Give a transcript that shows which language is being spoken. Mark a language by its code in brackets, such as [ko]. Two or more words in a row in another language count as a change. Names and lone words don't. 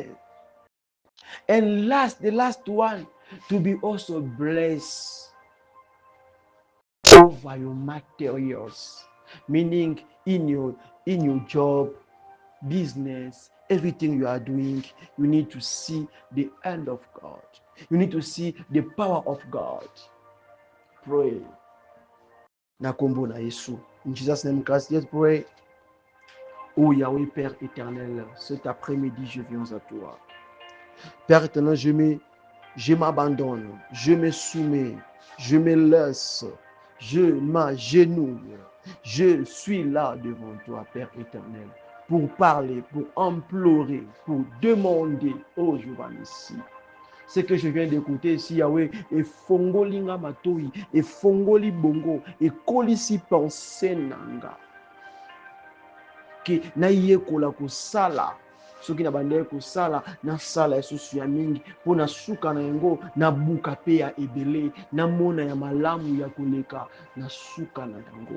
[en] And the last one, to be also blessed over your materials, meaning in your job, business, everything you are doing, you need to see the hand of God. You need to see the power of God. Pray. [ln] Na kombo na Yesu. [en] In Jesus' name, Christ, let's pray. Oh Yahweh, [fr] Père éternel, cet après-midi, je viens à toi. Père éternel, je m'abandonne, je me soumets, je me laisse, je m'agenouille. Je suis là devant toi, Père éternel, pour parler, pour implorer, pour demander, oh Jéhovah Nissi. Ce que je viens d'écouter ici, Yahweh, et [ln] fongoli nga matoi, [fr] et [ln] fongoli bongo, [fr] et [ln] kolisi pensée nanga. Ke na yekola kosala soki na bandele kosala nasala lisusu ya mingi mpo na suka na yango nabuka mpe ya ebele namona ya malamu ya koleka na suka na yango.